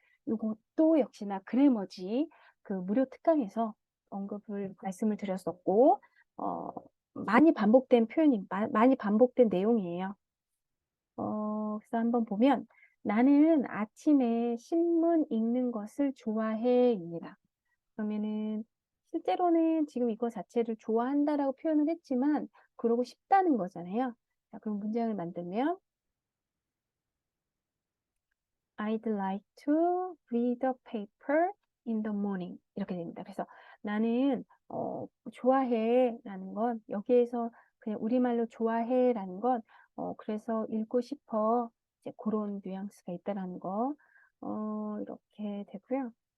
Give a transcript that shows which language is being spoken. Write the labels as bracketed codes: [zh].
[ko] 이것도 역시나 그래머지 그 무료 특강에서 말씀을 드렸었고, 많이 반복된 많이 반복된 내용이에요. 그래서 한번 보면 나는 아침에 신문 읽는 것을 좋아해입니다. 그러면은 실제로는 지금 이거 자체를 좋아한다라고 표현을 했지만 그러고 싶다는 거잖아요. 자, 그럼 문장을 만들면 [en] I'd like to read the paper in the morning. [ko] 이렇게 됩니다. 그래서 나는 좋아해 라는 건 여기에서 그냥 우리말로 좋아해 라는 건 그래서 읽고 싶어. 이제 그런 뉘앙스가 있다라는 거. 이렇게 되고요.